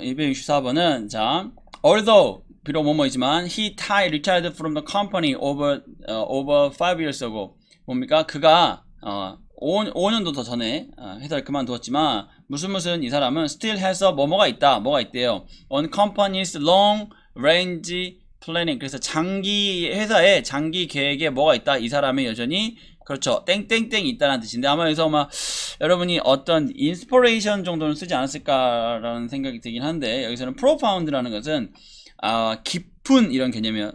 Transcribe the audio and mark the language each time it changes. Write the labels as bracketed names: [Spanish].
[English] 264번은, 자, although, [Korean] 비록 뭐뭐이지만, [English] he retired from the company over 5 years ago. [Korean] 뭡니까? 그가, 5년도 더 전에, 회사를 그만두었지만, 무슨 이 사람은 [English] still has a [Korean] 뭐뭐가 있다. 뭐가 있대요? [English] on company's long range planning. [Korean] 그래서 회사의 장기 계획에 뭐가 있다. 이 사람이 여전히, 그렇죠, 땡땡땡이 있다는 뜻인데, 아마 여기서 여러분이 어떤 인스퍼레이션 정도는 쓰지 않았을까라는 생각이 들긴 한데, 여기서는 profound라는 것은 깊은, 이런 개념이에요.